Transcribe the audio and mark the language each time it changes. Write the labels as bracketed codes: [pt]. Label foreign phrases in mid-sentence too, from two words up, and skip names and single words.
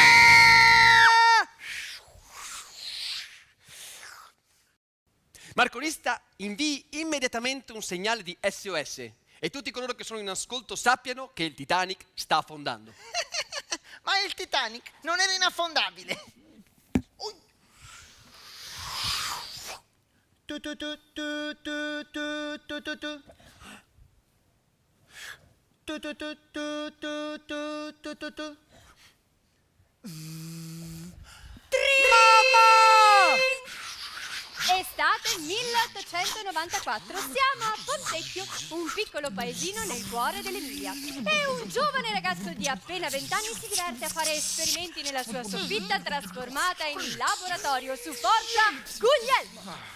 [it] Marconista, invii immediatamente un segnale di SOS e tutti coloro che sono in ascolto sappiano che il Titanic sta affondando. Ma il Titanic non era inaffondabile! Tu tu tu tu tu tu tu tu tu. Tu tu tu tu tu tu tu tu tu. Estate 1894, siamo a Pontecchio, un piccolo paesino nel cuore dell'Emilia. E un giovane ragazzo di appena 20 anni si diverte a fare esperimenti nella sua soffitta trasformata in laboratorio su Forza Guglielmo.